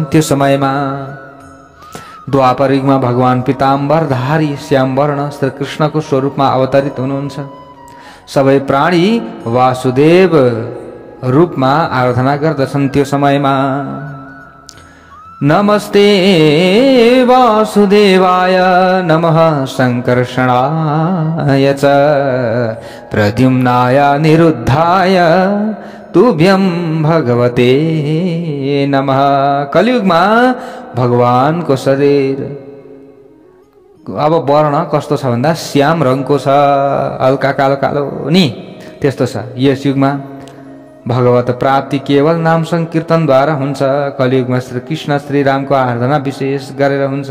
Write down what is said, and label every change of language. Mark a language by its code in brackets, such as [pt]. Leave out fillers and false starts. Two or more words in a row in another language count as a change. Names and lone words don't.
[ne] त्यो समयमा द्वापर युगमा भगवान पीताम्बरधारी श्यामवर्ण श्री कृष्णको स्वरूपमा अवतरित हुनुहुन्छ। सबै प्राणी वासुदेव रूपमा आराधना गर्दछन्। त्यो समयमा [sa] नमस्ते वासुदेवाय नमः संकर्षणाय च प्रद्युम्नाय निरुद्धाय तुभ्यं भगवते नमः। [ne] कलियुगमा भगवानको शरीर अब वर्ण कस्तो छ भन्दा श्याम रङको छ, हल्का कालो कालो नि त्यस्तो छ। यस युगमा भगवत प्राप्ति केवल नाम संकीर्तनद्वारा हुन्छ। कलियुगमा श्री कृष्ण श्री रामको आराधना विशेष गरेर हुन्छ।